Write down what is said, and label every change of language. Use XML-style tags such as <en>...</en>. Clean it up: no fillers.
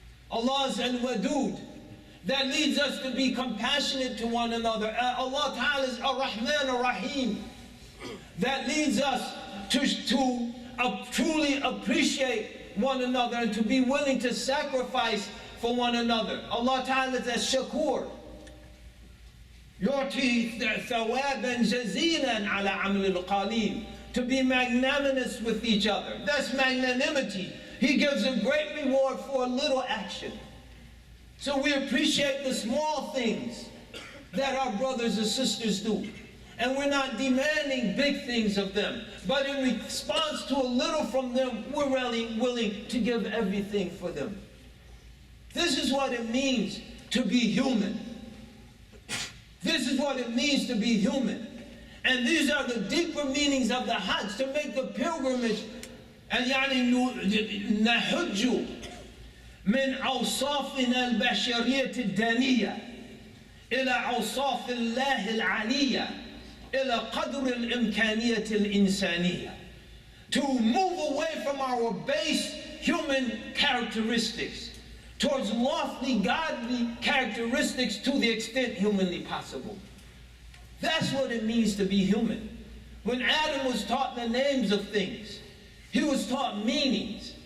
<en>Allah's al-Wadud, that leads us to be compassionate to one another. Allah Ta'ala is ar-Rahman ar-Rahim, that leads us to truly appreciate one another and to be willing to sacrifice for one another. Allah Ta'ala is Shakir,</en> <ar>يُعْطِي ثَوَابًا جَزِيلًا عَلَى عَمْلِ الْقَلِيلِ.</ar> <en>To be magnanimous with each other. That's magnanimity. He gives a great reward for a little action. So we appreciate the small things that our brothers and sisters do. And we're not demanding big things of them. But in response to a little from them, we're really willing to give everything for them. This is what it means to be human. This is what it means to be human. And these are the deeper meanings of the Hajj, to make the pilgrimage. And</en> <ar>يعني نحج من أوصافنا البشرية الدنية إلى أوصاف الله العلية إلى قدر الإمكانية الإنسانية.</ar> <en>To move away from our base human characteristics towards lofty godly characteristics to the extent humanly possible. That's what it means to be human. When Adam was taught the names of things, he was taught meanings.</en>